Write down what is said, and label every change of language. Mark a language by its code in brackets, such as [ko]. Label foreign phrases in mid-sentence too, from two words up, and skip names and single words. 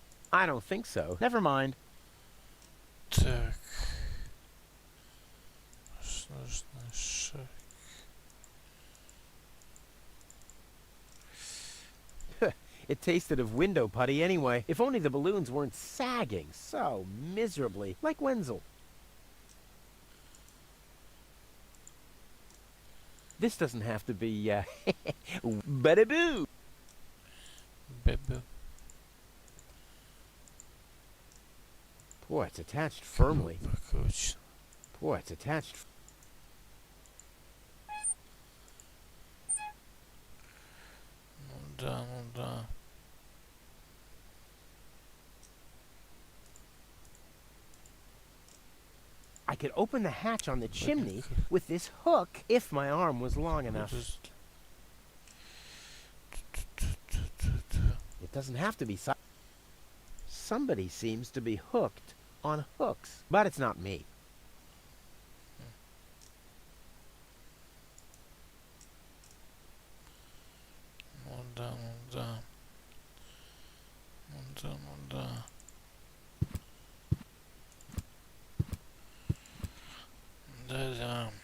[en] I don't think so. Never mind. [ru] Так. Сложный шаг. [en] It tasted of window putty anyway. If only the balloons weren't sagging so miserably, like Wenzel. This doesn't have to be, bada-boo! Бебе. Boy, it's attached firmly. [ru] Покруче. [en] Boy, it's attached. [ru] Ну да, ну да. [en] I could open the hatch on the chimney with this hook if my arm was long enough. It doesn't have to be. Somebody seems to be hooked on hooks, but it's not me. [ru] Ну да, ну да. Ну да, ну да. Да-да.